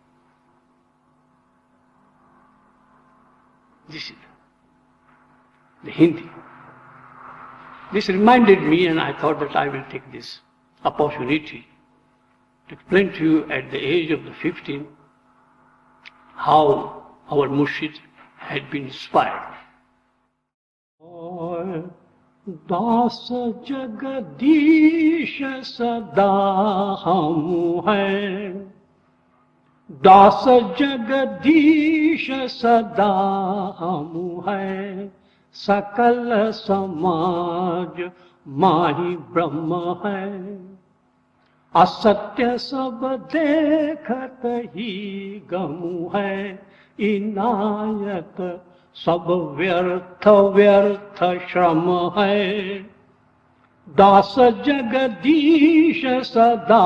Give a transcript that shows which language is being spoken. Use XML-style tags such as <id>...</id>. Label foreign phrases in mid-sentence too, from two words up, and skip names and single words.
<en>This is the Hindi. This reminded me, and I thought that I will take this opportunity to explain to you at the age of the 15 how our Murshid had been inspired.</en> <hi>दास जगदीश सदा हम है, दास जगदीश सदा हम है, सकल समाज माही ब्रह्म है, असत्य सब देखत ही गम है, इनायत सब व्यर्थ व्यर्थ श्रम है, दास जगदीश सदा</hi>